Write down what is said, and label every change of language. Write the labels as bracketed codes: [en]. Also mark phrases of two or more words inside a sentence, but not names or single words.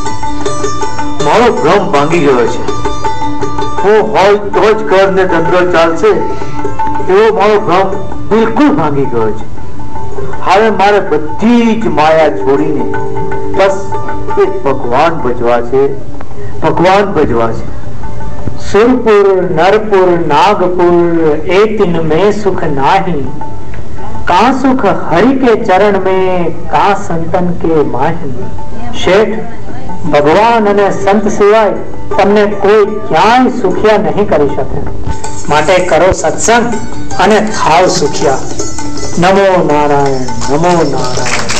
[gu] મારો ભ્રમ ભાંગી ગયો છે. હું હોય તો જ ઘર ને ધંધો ચાલશે એવો મારો ભ્રમ બિલકુલ ભાંગી ગયો છે. હવે મારે બધી જ માયા છોડીને બસ એક ભગવાન ભજવા છે. [hi] सुरपुर नरपुर नागपुर ए तीन में सुख नाही, का सुख हरि के चरण में, का संतन के माही. [gu] શેઠ, ભગવાન અને સંત સિવાય તમને કોઈ ક્યાંય સુખિયા નહીં કરી શકે. માટે કરો સત્સંગ અને થાવ સુખિયા. [sa] नमो नारायण, नमो नारायण.